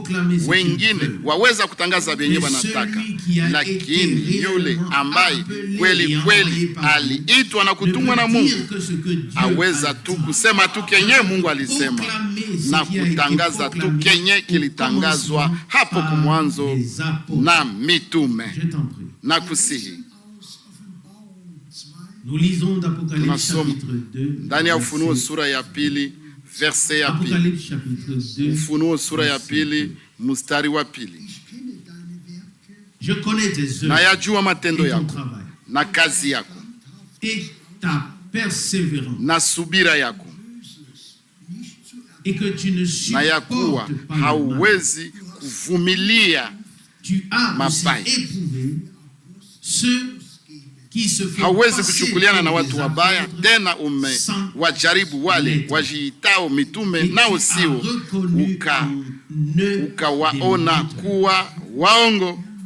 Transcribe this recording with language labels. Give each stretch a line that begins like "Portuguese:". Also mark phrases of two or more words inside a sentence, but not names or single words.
Swahili: Wengine waweza kutangaza benye wanataka, lakini yule ambaye kweli kweli aliitwa na kutumwa na Mungu aweza tu kusema tu kenye Mungu alisema na kutangaza tu kenye kilitangazwa hapo kumwanzo na mitume. Na kusihi
French: Nous lisons d'Apocalypse chapitre 2.
Swahili: Ndani ya Ufunuo sura ya pili verse ya pili.
French: Apocalypse chapitre 2.
Swahili: Ufunuo sura ya pili mstari wa pili.
French: Je connais tes œuvres.
Swahili: Na yajua matendo yako na kazi yako
French: et ta persévérance.
Swahili: Na subira yako.
French: Et que tu ne
Swahili: na ya kuwa hauwezi kuvumilia mabaya. Hauwezi kuchukuliana na watu wabaya, tena umewajaribu wale wajiitao mitume nao sio, ukawaona kuwa waongo.